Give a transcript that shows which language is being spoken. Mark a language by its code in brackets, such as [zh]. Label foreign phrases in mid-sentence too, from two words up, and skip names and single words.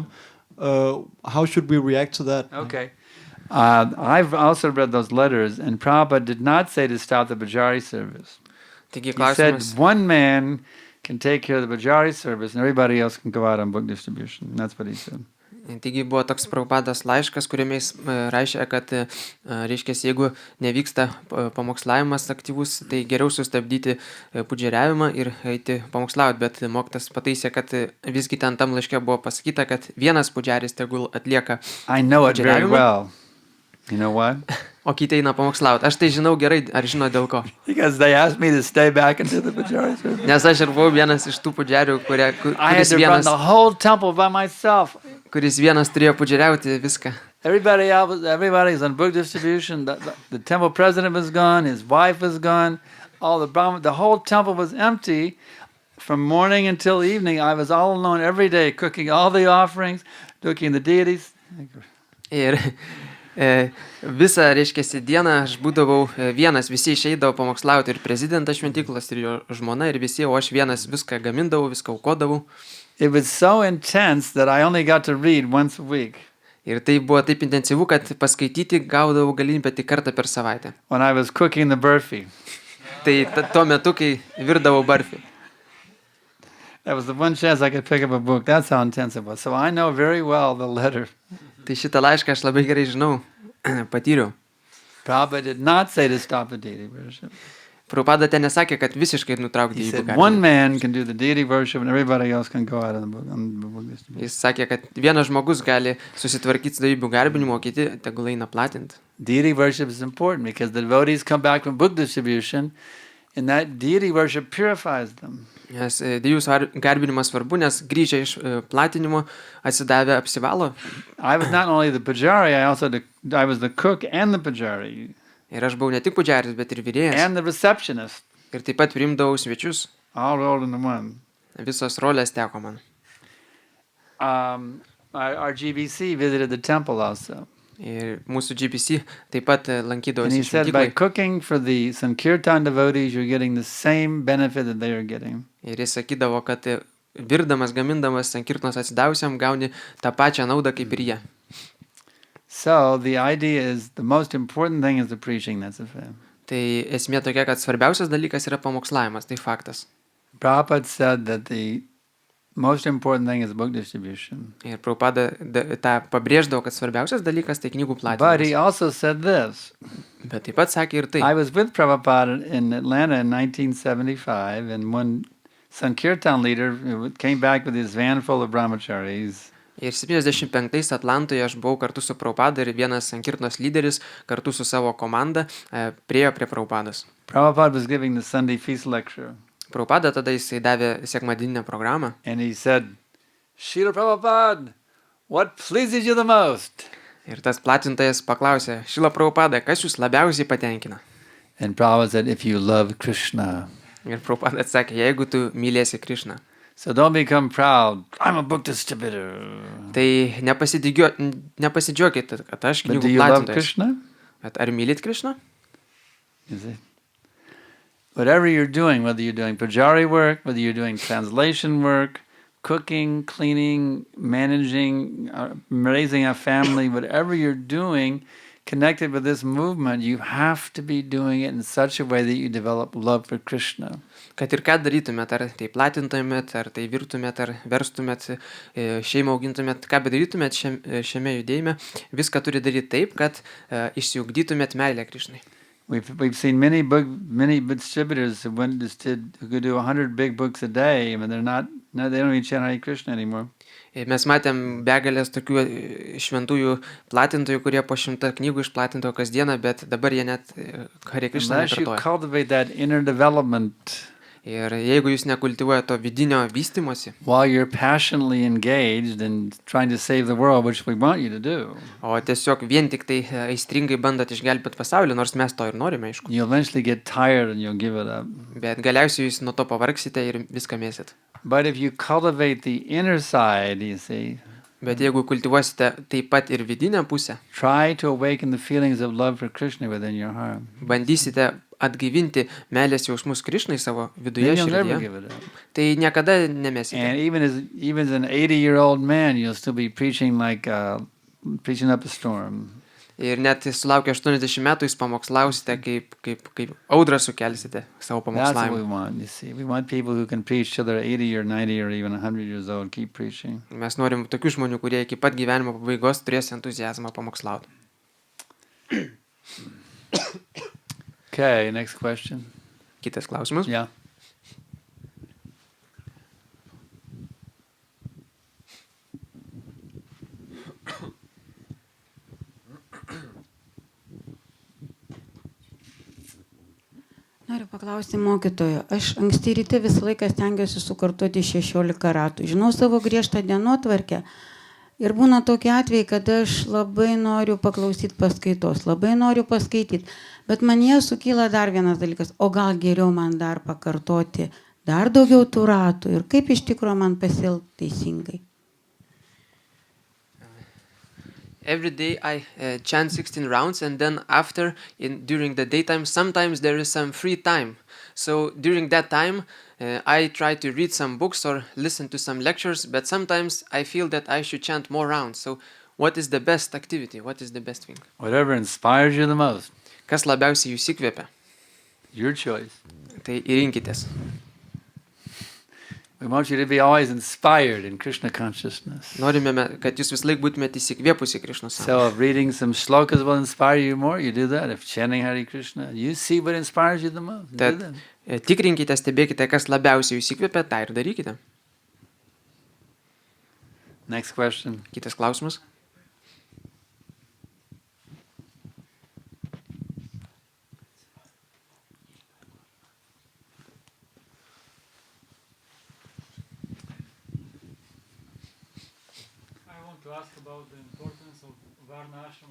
[en] How should we react to that? Okay. I've also read those letters, and Prabhupada did not say to stop the Bajari service. [lt] Taigi [en] He said [lt] klausimas, [en] one man can take care of the Bajari service, and everybody else can go out on book distribution. That's what he said. [lt] taigi buvo toks Prabhupados laiškas, kuriame jis rašė, kad, reiškia, jeigu nevyksta pamokslavimas aktyvus, tai geriau sustabdyti pudžeriavimą ir eiti pamokslauti, bet mokytas pataisė, kad visgi ten tam laiške buvo pasakyta, kad vienas pudžeris tegul atlieka [en] I know it very [lt] pudžeriavimą, [en] well. You know what? [lt] o kiti eina pamokslauti. Aš tai žinau gerai, ar žino dėl ko. [en] Because they asked me to stay back and do the Bajari service. [lt] Nes aš ir buvau vienas iš tų pudžerių, [en] I had [lt] kuris [en] to run [lt] vienas, [en] the whole temple by myself. [lt] turėjo pudžeriauti viską. [en] Everybody's on book distribution. The temple president was gone. His wife was gone. All the Brahmin, the whole temple was empty. From morning until evening, I was all alone every day, cooking all the offerings, cooking the deities. [lt] Ir visą, reiškia, dieną aš būdavau vienas, visi išeidavo pamokslauti, ir prezidentas šventyklos, ir jo žmona, ir visi, o aš vienas viską gamindavau, viską aukodavau. [en] It was so intense that I only got to read once a week. [lt] Ir tai buvo taip intensyvu, kad paskaityti gaudavau galimybę tik kartą per savaitę. [en] When I was cooking the burfi. [lt] Tai tuo metu, kai virdavau barfį. [en] That was the one chance I could pick up a book. That's how intense it was. So I know very well the letter. [lt] Tai šitą laišką aš labai gerai žinau, patyriau. [en] Prabhupada did not say to stop the deity worship. [lt] Prabhupada ten nesakė, kad visiškai nutraukti [en] He [lt] jį [en] said one [lt] garbinimą. [en] man can do the deity worship and everybody else can go out on the book distribution. [lt] Jis sakė, kad vienas žmogus gali susitvarkyti su dievybių garbinimu, o kiti tegul eina platinti. [en] Deity worship is important because the devotees come back from book distribution and that deity worship purifies them. [lt] Nes dievybių garbinimas svarbu, nes grįžę iš platinimo atsidavę apsivalo. [en] I was not only the pujari, I was the cook and the pujari [lt] Ir aš buvau ne tik pudžeris, bet ir virėjas. [en] and the receptionist, [lt] Ir taip pat priimdavau svečius. [en] all rolled into one. [lt] Visos rolės teko man. [en] Our GBC visited the temple also. [lt] Ir mūsų GPC taip pat [en] And [lt] lankydavosi [en] he said by [lt] šventyklai. [en] cooking for the Sankirtan devotees, you're getting the same benefit that they are getting. [lt] Ir jis sakydavo, kad virdamas, gamindamas Sankirtanos atsidavusiam gauni tą pačią naudą kaip ir jie. [en] So the idea is the most important thing is the preaching, that's a fact. [lt] Tai esmė tokia, kad svarbiausias dalykas yra pamokslavimas, tai faktas. [en] Prabhupada said that the most important thing is book distribution. [lt] Ir Prabhupada tą pabrėždavo, kad svarbiausias dalykas tai knygų [en] But he [lt] platinimas. [en] also said this. [lt] Bet taip pat sakė ir tai. [en] I was with Prabhupada in Atlanta in 1975, and one Sankirtan leader came back with his van full of brahmacharis. [lt] Ir 75 Atlantoje aš buvau kartu su Prabhupada ir vienas Sankirtanos lyderis kartu su savo komanda priėjo prie Prabhupados. [en] Prabhupada was giving the Sunday feast lecture, [lt] Prabhupada tada jisai davė sekmadieninę programą [en] and he said, Srila Prabhupada, what pleases you the most? [lt] ir tas platintojas paklausė, Šrila Prabhupada, kas jūs labiausiai patenkina? [en] And Prabhupada said, if you love Krishna. [lt] Ir Prabhupada atsakė, jeigu tu mylėsi Krišną, [en] So don't become proud. I'm a book distributor. [lt] tai nepasidžiuokit, kad aš [en] But do [lt] knygų [en] you love [lt] platintojas. [en] Krishna? [lt] Bet ar mylit Krišną? [en] You see? Whatever you're doing, whether you're doing pujari work, whether you're doing translation work, cooking, cleaning, managing, raising a family, whatever you're doing connected with this movement, you have to be doing it in such a way that you develop love for Krishna. [lt] Kad ir ką darytumėt, ar tai platintumėt, ar tai virtumėt, ar verstumėt, šeimą augintumėt, ką bedarytumėt šiame judėjime, viską turi daryti taip, kad išsiugdytumėt meilę Krišnai. [en] We've seen many distributors who could do 100 big books a day, but they don't even chant Hare Krishna anymore. [lt] Mes matėm begalės tokių šventųjų platintojų, kurie po 100 knygų išplatinto kasdieną, bet dabar jie net Hare Krishna [en] Unless you [lt] nekartoja. [en] cultivate that inner development [lt] Ir jeigu jūs nekultivuojate to vidinio vystymosi, [en] while you're passionately engaged in trying to save the world, which we want you to do, [lt] o tiesiog vien tik tai aistringai bandot išgelbėti pasaulį, nors mes to ir norime, aišku. [en] you'll eventually get tired and you'll give it up. [lt] Bet galiausiai jūs nuo to pavargsite ir viską mėsit. [en] But if you cultivate the inner side, you see, [lt] Bet jeigu kultivuosite taip pat ir vidinę pusę, [en] try to awaken the feelings of love for Krishna within your heart. [lt] bandysite atgaivinti meilės jausmus Krišnai savo viduje [en] then you'll never [lt] širdyje, [en] give it up. [lt] tai niekada nemesite. [en] And even as an 80-year-old man, you'll still be preaching preaching up a storm. [lt] Ir net sulaukę 80 metų jūs pamokslausite, kaip audrą sukelsite savo [en] That's what we [lt] pamokslavimu. [en] want, you see. We want people who can preach till they're 80 or 90 or even 100 years old, keep preaching. [lt] Mes norim tokių žmonių, kurie iki pat gyvenimo pabaigos turės entuziazmą pamokslauti. [en] Okay, next question. [lt] Kitas klausimas. [en] Yeah. [lt] Noriu paklausti mokytojo. Aš anksti ryte visą laiką stengiuosi sukartoti 16 ratų. Žinau savo griežtą dienotvarkę. Ir būna tokie atvejai, kad aš labai noriu paklausyti paskaitos, labai noriu paskaityti. Bet manyje sukyla dar vienas dalykas. O gal geriau man dar pakartoti dar daugiau tų ratų. Ir kaip iš tikrųjų man pasielgti teisingai. [en] Every day I chant 16 rounds, and then after, during the daytime, sometimes there is some free time. So during that time, I try to read some books or listen to some lectures, but sometimes I feel that I should chant more rounds. So what is the best activity? What is the best thing? Whatever inspires you the most. [lt] Kas labiausiai jūs įkvepia? [en] Your choice. [lt] Tai rinkitės. [en] We want you to be always inspired in Krishna consciousness. [lt] Norime, kad jūs vis laik būtumėte įsikvėpusi Krišnos sąmonę. [en] So if reading some shlokas will inspire you more, you do that. If chanting Hare Krishna, you see what inspires you the most. Do [lt] Tad [en] that. [lt] tikrinkite, stebėkite, kas labiausiai jūs įkvepia, tą ir darykite. [en] Next question. [lt] Kitas klausimas. [en] To ask about the importance of Varna Ashrama.